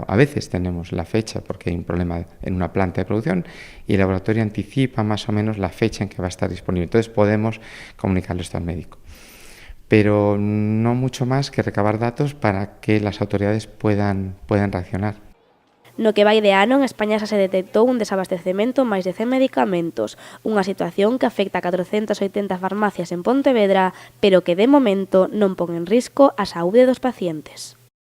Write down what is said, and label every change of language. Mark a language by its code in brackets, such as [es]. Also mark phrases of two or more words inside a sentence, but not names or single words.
[es] A veces tenemos la fecha porque hay un problema en una planta de producción y el laboratorio anticipa más o menos la fecha en que va a estar disponible. Entonces podemos comunicarle esto al médico. Pero no mucho más que recabar datos para que las autoridades puedan reaccionar. [gl] No que vai de ano, en España xa se detectou un desabastecemento máis de 100 medicamentos, unha situación que afecta a 480 farmacias en Pontevedra, pero que de momento non pon en risco a saúde dos pacientes.